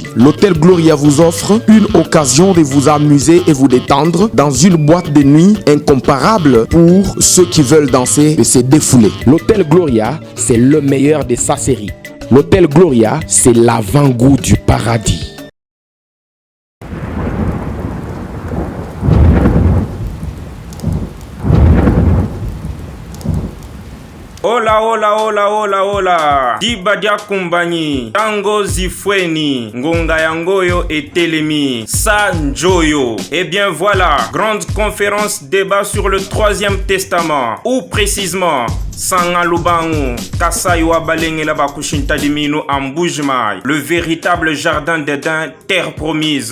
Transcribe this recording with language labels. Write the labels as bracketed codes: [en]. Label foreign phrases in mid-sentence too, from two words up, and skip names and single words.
[fr] L'hôtel Gloria vous offre une occasion de vous amuser et vous détendre dans une boîte de nuit incomparable pour ceux qui veulent danser et se défouler. L'hôtel Gloria, c'est le meilleur de sa série. L'hôtel Gloria, c'est l'avant-goût du paradis. [es] Hola, hola, hola, hola, hola. [kg] Dibadia Kumbani, Tango Zifweni, Ngonga Yangoyo et Telemi, Sa Njoyo. [fr] Eh bien voilà, grande conférence débat sur le 3e testament, ou précisément [kg] Sangalubangu, Kasaiwa Balengela Bakushinta Dimino Ambujmai, [fr] le véritable jardin d'Éden, terre promise.